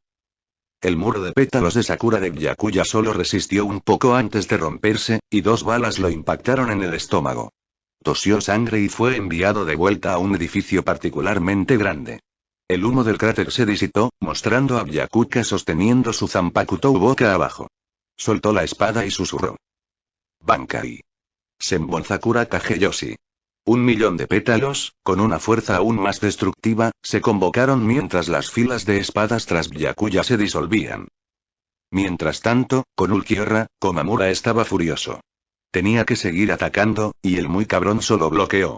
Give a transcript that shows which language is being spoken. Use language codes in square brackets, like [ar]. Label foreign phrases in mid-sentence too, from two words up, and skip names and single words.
[es] El muro de pétalos de Sakura de Byakuya solo resistió un poco antes de romperse, y 2 balas lo impactaron en el estómago. Tosió sangre y fue enviado de vuelta a un edificio particularmente grande. El humo del cráter se disipó, mostrando a Byakuya sosteniendo su Zanpakutou boca abajo. Soltó la espada y susurró. Bankai. Senbonzakura Kageyoshi. 1.000.000 de pétalos, con una fuerza aún más destructiva, se convocaron mientras las filas de espadas tras Byakuya se disolvían. Mientras tanto, con Ulquiorra, Komamura estaba furioso. Tenía que seguir atacando, y el muy cabrón solo bloqueó.